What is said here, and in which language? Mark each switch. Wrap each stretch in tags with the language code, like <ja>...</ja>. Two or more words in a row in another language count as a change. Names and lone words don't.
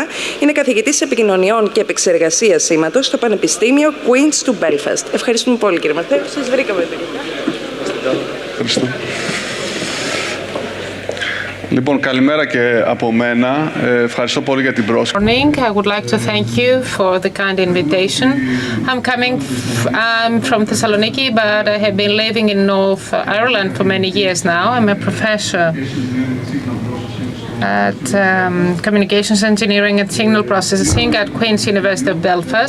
<el>Είναι καθηγητής επικοινωνιών και επεξεργασίας σήματος στο Πανεπιστήμιο Queen's του Belfast. Ευχαριστούμε πολύ, κύριε Ματθαίου. Σας βρήκαμε τελικά. Ευχαριστώ. Λοιπόν, καλημέρα και από μένα. Ευχαριστώ πολύ για την πρόσκληση.</el> <en>I would like to thank you for the kind invitation. I'm from Thessaloniki, but I have been living in North Ireland for many years now. I'm a professor at Communications Engineering and Signal Processing at Queen's University of Belfast.</en>